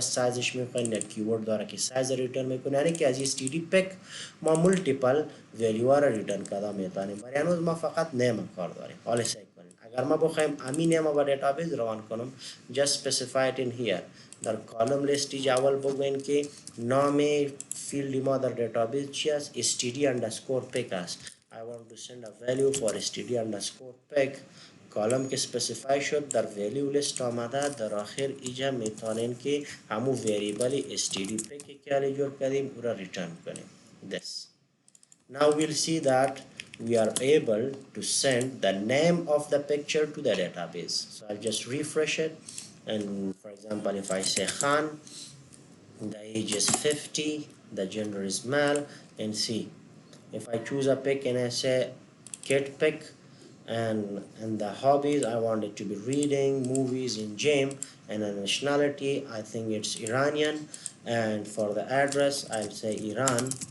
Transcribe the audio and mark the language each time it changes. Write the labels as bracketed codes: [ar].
[fa] سایزش میخواین یک کیورد داره که سایز ریترن میکنه، یعنی که از این std pick ما مولتیپل ولیو را ریترن کرده میتونیم. برای هنوز ما فقط نیم کار داریم. حالا سعی کنیم اگر ما بخوایم همین نیم با دیتابیس روان کنم [en] just specify it in here. [fa] در کالم لیست اول بگوین که نام فیلد ما در دیتابیس چی است؟ std underscore pick است. [en] I want to send a value for std underscore pick. [fa] کالم که specify شد در value list آمده، در آخر ایجا میتونین که همو وریبل std pick که علی جور کردیم او را ریترن کنیم. [en] this. Now we'll see that we are able to send the name of the picture to the database. So I'll just refresh it, and for example if I say Khan, the age is 50, the gender is male, and see if I choose a pick and I say kid pick, and the hobbies I want it to be reading, movies, and gym, and the nationality I think it's Iranian, and for the address I'll say Iran.